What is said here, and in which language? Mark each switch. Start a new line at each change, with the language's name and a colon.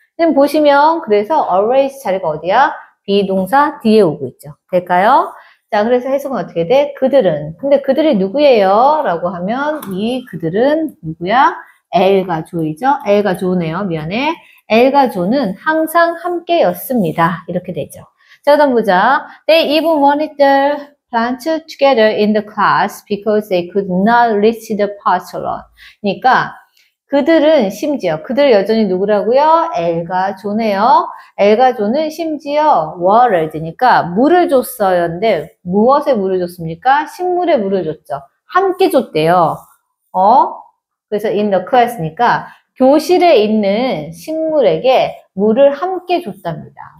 Korean: 지금 보시면 그래서 always 자리가 어디야? 비동사 뒤에 오고 있죠. 될까요? 자, 그래서 해석은 어떻게 돼? 그들은. 근데 그들이 누구예요? 라고 하면 이 그들은 누구야? 엘과 조이죠. 엘과 조네요. 미안해. 엘과 조는 항상 함께였습니다. 이렇게 되죠. 자, 그다음 보자.
English: They even wanted the plant together in the class because they could not reach the parts alone.
Korean: 그러니까 그들은 심지어 그들 여전히 누구라고요? 엘과 조네요. 엘과 조는 심지어 water 되니까 물을 줬어요인데 무엇에 물을 줬습니까? 식물에 물을 줬죠. 함께 줬대요. 그래서
English: in the class
Korean: 니까 교실에 있는 식물에게 물을 함께 줬답니다.